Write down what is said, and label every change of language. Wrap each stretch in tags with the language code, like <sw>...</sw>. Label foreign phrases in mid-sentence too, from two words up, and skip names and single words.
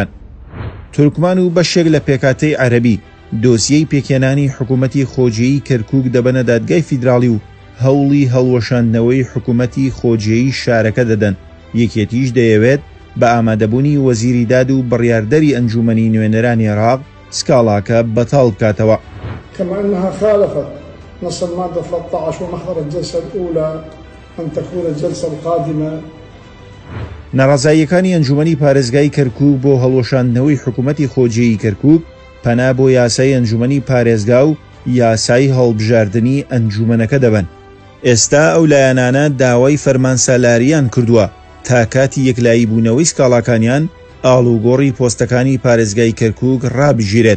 <ckb>تورکمان و بەشێک لە پێکاتەی عەرەبی دۆسیەی پێکێنانی حکوومەتی خۆجیەیی کەرکووک دەبەنە دادگای فیدراڵی و هەوڵی هەڵوەشاندنەوەی حکوومەتی خۆجیەیی شارەکە دەدەن. یەکێتیش دەیەوێت بە ئامادەبوونی وەزیری داد و بڕیاردەری ئەنجومەنی نوێنەرانی عێراق سکاڵاکە بەتاڵ بکاتەوە.</ckb> <ar>كما أنها خالفت نص المادة 13 ومحضر الجلسة الأولى أن تكون الجلسة القادمة.</ar> <ckb>ناڕازاییەکانی ئەنجومەنی پارێزگای کەرکووک بۆ هەڵوەشاندنەوەی حکوومەتی خۆجیەیی کەرکووک پەنا بۆ یاسای ئەنجومەنی پارێزگا و یاسای هەڵبژاردننی ئەنجومەنەکە دەبن. ئێستا ئەو لایەنانە داوای فەرمانسالاریان کردووە تا کاتی یەکلایی بوونەوەی سکاڵاکانیان ئاڵوگۆڕی پۆستەکانی پارێزگای کەرکووک ڕابژیرێت.</ckb>